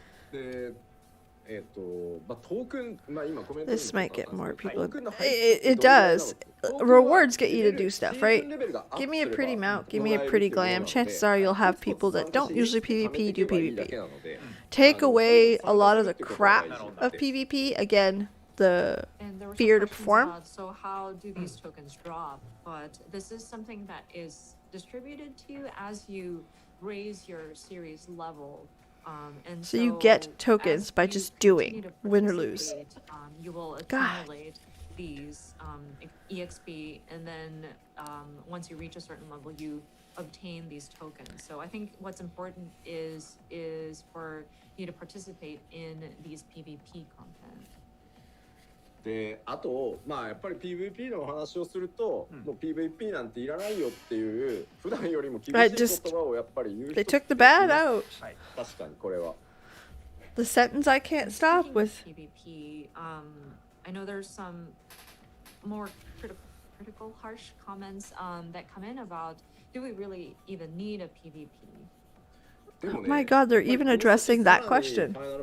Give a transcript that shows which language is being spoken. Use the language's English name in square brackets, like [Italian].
[Japanese] でまあ、トークン、まあ、今コメント [English] This might get more people. It does. Rewards get you to do stuff, right? Give me a pretty mount, give me a pretty glam. Chances are you'll have people that don't usually PvP do PvP. Take away a lot of the crap of PvP. Again, the fear to perform. So how do these tokens drop? But this is something that is distributed to you as you raise your series level. And so you get tokens by just doing, win or lose. You will accumulate these EXP, and then once you reach a certain level, you obtain these tokens. So I think what's important is for you to participate in these PvP content. [Japanese] であとまあやっぱり PVP のお話をすると、もう PVP なんていらないよっていう普段よりも厳しい言葉をやっぱり言う人 [English] They took the bad out. [Japanese] 確かにこれは [English] The sentence I can't stop with. PvP, I know there's some more critical, harsh comments that come in about, do we really even need a PvP? Oh my god, they're even addressing that question.